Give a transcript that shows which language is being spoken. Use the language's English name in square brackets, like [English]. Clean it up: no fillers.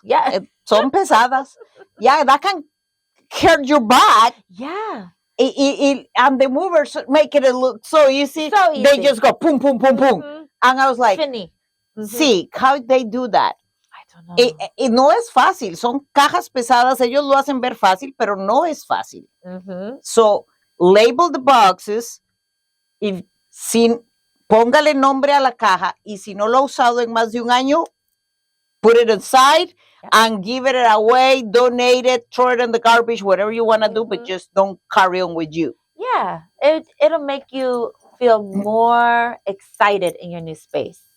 [English] Yeah. [Spanish] Son pesadas. [English] Yeah, that can hurt your back. Yeah. And the movers make it look so easy. So easy. They just go boom, boom, boom, boom. And I was like, sí, how they do that? I don't know. [Spanish] Y no es fácil. Son cajas pesadas. Ellos lo hacen ver fácil, pero no es fácil. [English] So, label the boxes. [Spanish] Póngale nombre a la caja. Y si no lo ha usado en más de un año, [English] put it aside and give it away, donate it, throw it in the garbage, whatever you want to do, but just don't carry on with you. Yeah, it'll make you feel more excited in your new space.